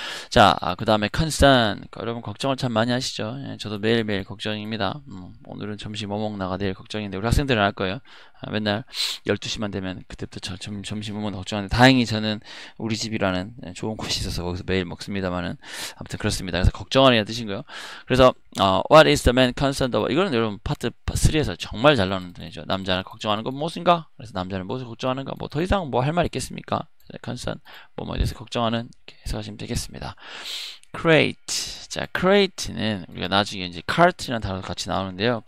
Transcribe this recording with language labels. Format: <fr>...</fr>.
<ko>자, 그 다음에 concern. 여러분 걱정을 참 많이 하시죠. 예, 저도 매일매일 걱정입니다. 오늘은 점심 뭐 먹나가 내일 걱정인데 우리 학생들은 알 거예요. 맨날 12시만 되면 그때부터 점심 뭐 먹나 걱정하는데 다행히 저는 우리 집이라는 좋은 곳이 있어서 거기서 매일 먹습니다만은 아무튼 그렇습니다. 그래서 걱정하리라는 뜻인거요. 그래서</ko> <en>what is the man concerned about?</en> <ko>이거는 여러분 파트 3에서 정말 잘 나오는 단어죠. 남자는 걱정하는 건 무엇인가? 그래서 남자는 무엇을 걱정하는가? 뭐 더 이상 뭐 할 말 있겠습니까? concern 뭐뭐에 대해서 걱정하는 이렇게 해석하시면 되겠습니다.</ko> <en>crate.</en> <ko>자, crate는 우리가 나중에 이제 cart이라는 단어도 같이 나오는데요.</ko>